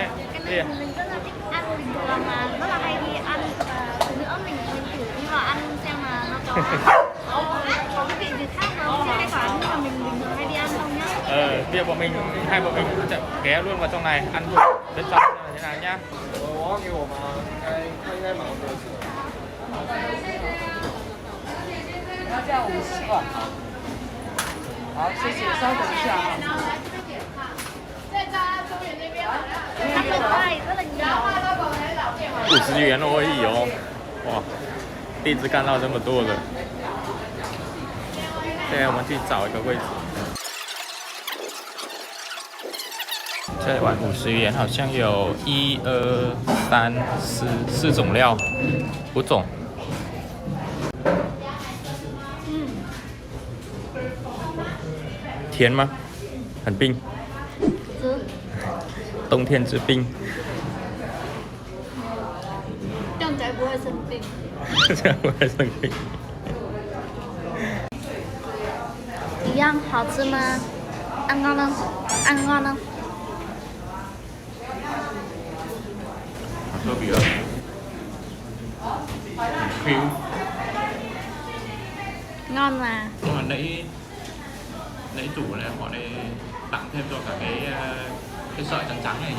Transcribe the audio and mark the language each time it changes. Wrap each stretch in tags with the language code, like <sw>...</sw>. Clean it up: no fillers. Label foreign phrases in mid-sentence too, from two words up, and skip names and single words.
<vi>Cái này mình rất là thích ăn bình thường mà rất là hay đi ăn, và nữa mình thử đi vào ăn xem là nó có cái vị gì khác không trên cái quán mà mình bình thường hay đi ăn không nhá. Bây giờ hai bọn mình sẽ ghé luôn vào trong này ăn thử bên trong xem là thế nào nhá.</vi> <zh>要这样50块，好，谢谢，稍等一下啊。</zh> <vi>Ăn được đây rất là nhiều.</vi> <zh>50 元而已哦，哇，第一次看到这么多的。现在我们去找一个位置。这碗50元好像有1、2、3、4种料，5种。甜吗？很冰。冬天之冰。这样才不会生病。这样不会生病。一样好吃吗？</zh> <vi>ăn ngon không? Ăn ngon không? Có bị phiêu. Ngon mà. Nhưng mà nãy chủ này họ đây tặng thêm cho cả cái sợi trắng trắng này nhỉ?</vi>